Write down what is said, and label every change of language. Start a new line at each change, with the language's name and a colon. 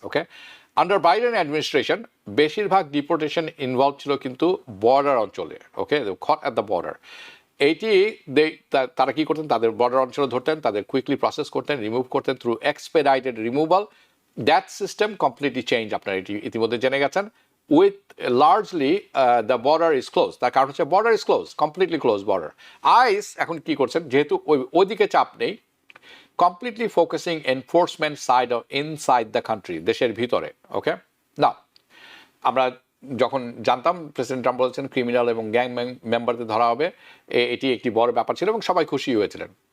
Bangla: ওকে, under Biden administration বেশিরভাগ deportation involve ছিল কিন্তু বর্ডার অঞ্চলে। ওকে,
English: Caught at the border.
Bangla: এইটি তারা কী করতেন, তাদের বর্ডার অঞ্চলে ধরতেন, তাদের কুইকলি প্রসেস করতেন, রিমুভ করতেন through এক্সপেডাইটেড removal.
English: that system completely change,
Bangla: আপনারা এটি ইতিমধ্যে জেনে গেছেন।
English: with largely the border is closed,
Bangla: তার কারণ হচ্ছে
English: border is closed, completely closed border.
Bangla: ICE এখন কি করছেন, যেহেতু ওইদিকে চাপ নেই,
English: completely focusing enforcement side of inside the country,
Bangla: দেশের ভিতরে। ওকে, না আমরা যখন জানতাম প্রেসিডেন্ট ট্রাম্প বলেছেন ক্রিমিনাল এবং গ্যাং মেম্বারদের ধরা হবে, এটি একটি বড় ব্যাপার ছিল এবং সবাই খুশি হয়েছিলেন।